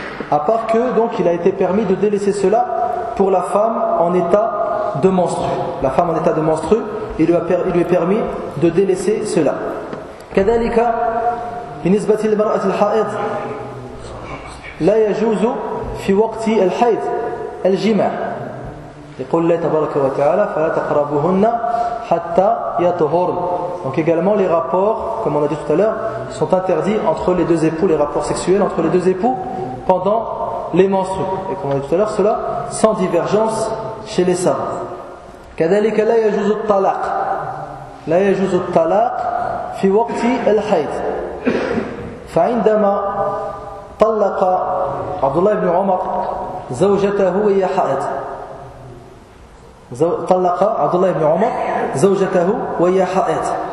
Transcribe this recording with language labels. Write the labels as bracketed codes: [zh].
[fr] À part que donc il a été permis de délaisser cela pour la femme en état de menstrue. La femme en état de menstrue, il lui est permis de délaisser cela. [ar] كذلك بالنسبة للمرأة الحائض لا يجوز في وقت الحيض الجماع. يقول الله تبارك وتعالى فلا تقربهن حتى يطهرن. [fr] Donc également les rapports, comme on a dit tout à l'heure, sont interdits entre les deux époux, les rapports sexuels entre les deux époux pendant les menstrues. Et comme on a dit tout à l'heure, cela sans divergence chez les savants. [ar] كذلك لا يجوز الطلاق. لا يجوز الطلاق في وقت الحيض. فعندما طلق عبد الله بن عمر زوجته وهي حائض. طلق عبد الله بن عمر زوجته وهي حائض.